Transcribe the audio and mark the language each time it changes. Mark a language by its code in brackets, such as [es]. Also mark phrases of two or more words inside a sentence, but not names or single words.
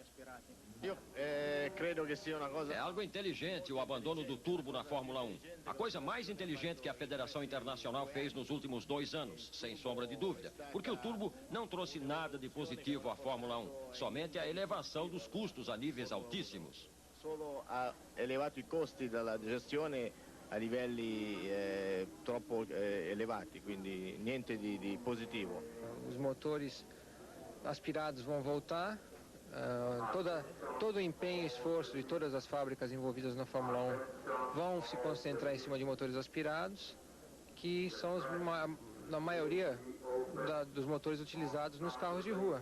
[pt] É algo inteligente o abandono do turbo na Fórmula 1. A coisa mais inteligente que a Federação Internacional fez nos últimos 2 anos, sem sombra de dúvida. Porque o turbo não trouxe nada de positivo à Fórmula 1. Somente a elevação dos custos a níveis altíssimos. [it] Solo ha elevato i costi della gestione a livelli troppo elevati, quindi niente di positivo. [pt] Os motores aspirados vão voltar. Todo o empenho e esforço de todas as fábricas envolvidas na Fórmula 1 vão se concentrar em cima de motores aspirados, que são na maioria dos motores utilizados nos carros de rua.